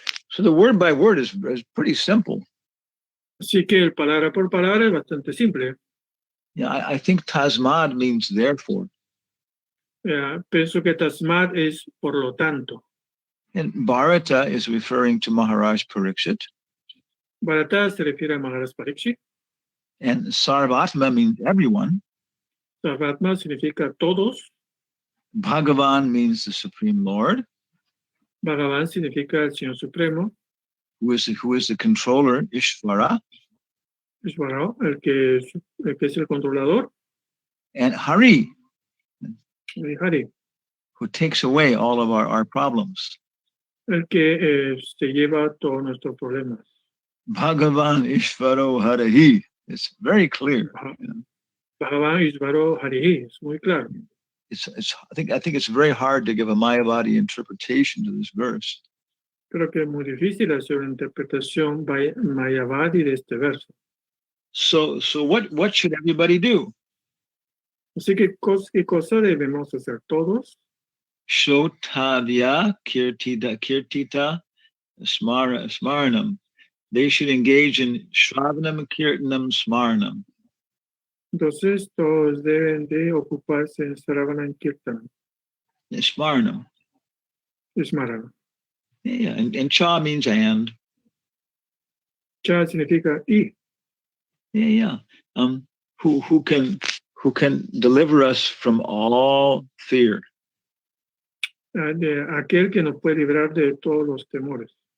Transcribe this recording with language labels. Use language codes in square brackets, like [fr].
[en] So the word by word is pretty simple. [es] Así que el palabra por palabra es bastante simple. [en] Yeah, I think tasmad means therefore. [es] Pienso que Tasmat es por lo tanto. [en] And Bharata is referring to Maharaj Pariksit. [es] Bharata se refiere a Maharaj Pariksit. [en] And Sarvatma means everyone. [es] Sarvatma significa todos. [en] Bhagavan means the Supreme Lord. [es] Bhagavan significa el Señor Supremo. [en] Who is the controller, Ishvara. [es] Ishvara, el que es el controlador. [en] And Hari, [es] Hari, [en] who takes away all of our problems. [es] El que se lleva todos nuestros problemas. [sa] Bhagavan Ishvaro Harihi. [en] It's very clear. [sa] Bhagavan Ishvaro Harihi. [es] Es muy claro. [en] I think it's very hard to give a Mayavadi interpretation to this verse. [es] Creo que es muy difícil hacer una interpretación Mayavadi de este verso. [en] So what should everybody do? [es] Así que ¿qué cosa debemos hacer todos? [sa] Shotavya kirtita smaranam. [en] they should engage in Shravanam, Kirtanam, Smarnam. [es] Entonces, todos deben de ocuparse en Sravana Kirtan, Smarnam. Smarana. [en] Yeah, and Cha means and. [es] Cha significa y. [en] Yeah. Who can deliver us from all fear. [es] De aquel que nos puede librar de todos los temores.